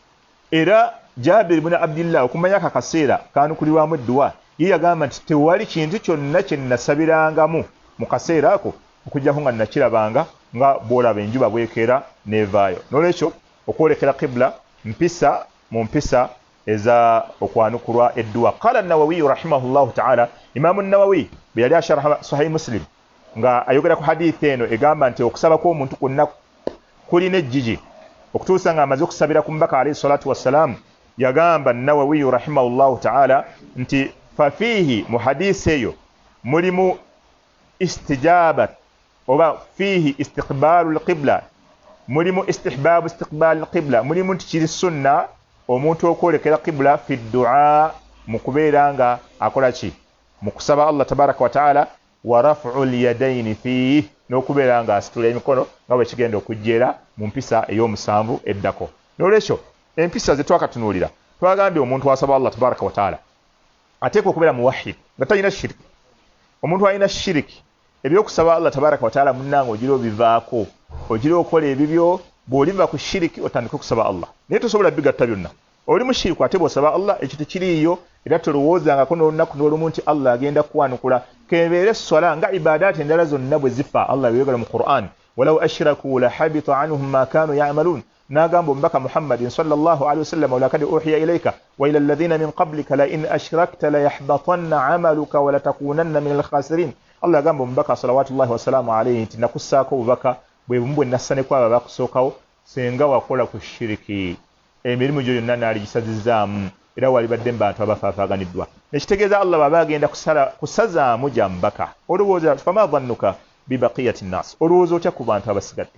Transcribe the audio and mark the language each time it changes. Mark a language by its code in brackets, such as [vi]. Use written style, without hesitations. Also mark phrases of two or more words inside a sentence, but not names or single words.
[lg] Era Jabir ibn Abdillah okumanya akaseera kanukulirwamu edduwa ye yagamba nti tewali kintu kyonna kye nasabirangamu mu kaseera ako okujjako nga nakirabanga nga bw'olaba enjuba bwekera nevaayo. N'olwekyo okwolekera qibla mpisa mu mpisa eza okwanukulwa edduwa. [ar] قال النووي رحمه الله تعالى, [lg] Imam an-Nawawi bwe yali asharaha Sahih Muslim nga ayogera ku hadithi eno egamba nti okusaba kw'omuntu kwonna kulina ejjiji okutuusa nga amaze okusabira ku mbaka [ar] عليه الصلاة والسلام. [lg] Yagamba an-Nawawi [ar] رحمه الله تعالى [lg] nti fafihi mu hadithi eyo mulimu istijabat oba [ar] فيه استقبال القبلة, [lg] mulimu [ar] استحباب استقبال القبلة, [lg] mulimu nti kiri sunna omuntu okwolekera qibla [ar] في الدعاء [lg] mu kubeera nga akola ki mu kusaba Allah [ar] تبارك وتعالى, ورفع اليدين فيه [lg] n'okubeera nga asitula emikono nga bwe kigenda okujjera mu mpisa ey'omusanvu eddako. N'olwekyo empisa ze twakatunuulira twagambye omuntu asaba Allah [ar] تبارك وتعالى [lg] ateekwa okubeera muwahhid nga talina shiriki. Omuntu alina shiriki ebyokusaba Allah [ar] تبارك وتعالى [lg] munnange ogira obivaako, ogira okola ebibyo bw'oliva ku shiriki otandika okusaba Allah. Naye tosobola bigatta byonna. Oli mu shiriki ate bw'osaba Allah ekyo tekiriiyo era tolowoozangako n'olunaku n'olumu nti Allah agenda kuwanukula. Kebeere swala nga ibadaati endala zonna bwe zifa. Allah beyogera mu Qur'an, [ar] ولو أشركوا لحبط عنهم ما كانوا يعملون. [lg] N'agamba omubaka Muhammadin [ar] صلى الله عليه وسلم, ولقد أوحي إليك وإلى الذين من قبلك لئن أشركت ليحبطن عملك ولتكونن من الخاسرين. [lg] Allah agamba omubaka [ar] صلوات الله وسلامه عليه [lg] nti nakussaako obubaka bwe bumu bwe nassane kwabo bakusookawo senga wakola ku shiriki emirimu gyo yonna naaligisazizaamu era walibadde mu bantu abafaafaganiddwa. Nekitegeeza Allah baba agenda kusazaamu gyambaka. Olowooza [ar] فما ظنك ببقية الناس, [lg] olowooza otya ku bantu abasigadde?